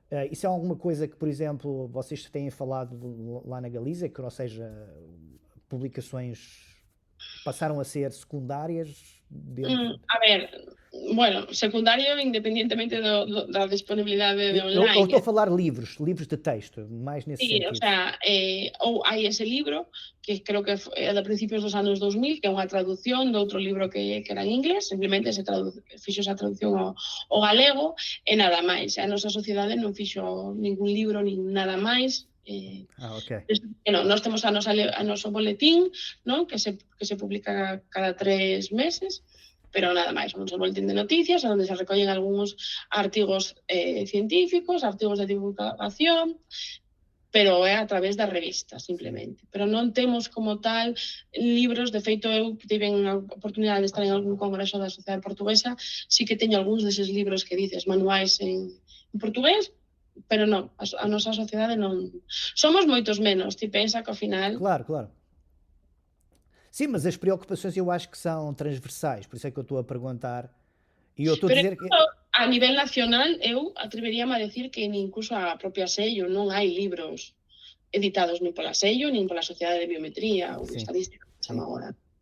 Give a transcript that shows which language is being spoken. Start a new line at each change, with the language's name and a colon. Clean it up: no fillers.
Portuguese: Isso é alguma coisa que, por exemplo, vocês têm falado lá na Galiza, que, ou seja, publicações passaram a ser secundárias?
Galician: A ver, bueno, secundario independientemente da disponibilidade de online.
Portuguese: Eu estou a falar livros de texto, mais nesse sentido.
Galician: O sea, ou hai ese libro, que creo que é de principios dos anos 2000, que é unha traducción de outro libro que era en inglés, simplemente fixo esa traducción ao galego, e nada máis. A nosa sociedade non fixo ningún libro, nin nada máis. Okay. Nós temos a noso boletín, non? que se publica cada 3 meses, pero nada máis, un boletín de noticias onde se recollen algúns artigos científicos, artigos de divulgación, pero é a través da revista, simplemente. Pero non temos como tal libros. De feito, eu tive a oportunidade de estar en algún congreso da Sociedade Portuguesa, sí que teño algúns deses libros que dices, manuais en portugués, pero non, a nosa sociedade non. Somos moitos menos, ti pensa que ao final... Claro.
Portuguese: Sim, mas as preocupações eu acho que são transversais, por isso é que eu estou a perguntar. E eu estou a dizer que...
Galician: A nivel nacional, eu atreveríame a decir que incluso a propia Sello non hai libros editados nin pola Sello, nin pola Sociedade de Biometría ou de Estadística, que se chama agora.